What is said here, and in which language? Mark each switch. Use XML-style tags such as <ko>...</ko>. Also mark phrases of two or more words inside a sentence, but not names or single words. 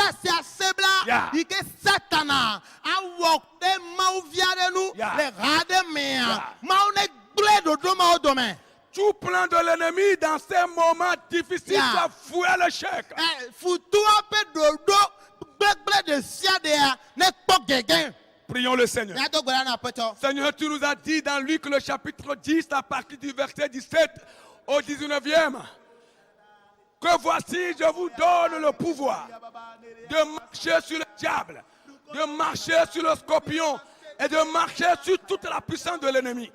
<fr>Tout plan de l'ennemi dans ces moments difficiles soit voué à l'échec.</fr> <ee>de sia dea ne kpɔ gɛgɛ.</ee> <fr>Prions le Seigneur.</fr> <ee>Mia do gbe ɖa na aƒetɔ.</ee> <fr>Seigneur, tu nous as dit dans Luc le chapitre 10 à partir du verset 17 au 19e que voici, je vous donne le pouvoir de marcher sur le diable, de marcher sur le scorpion et de marcher sur toute la puissance de l'ennemi.</fr>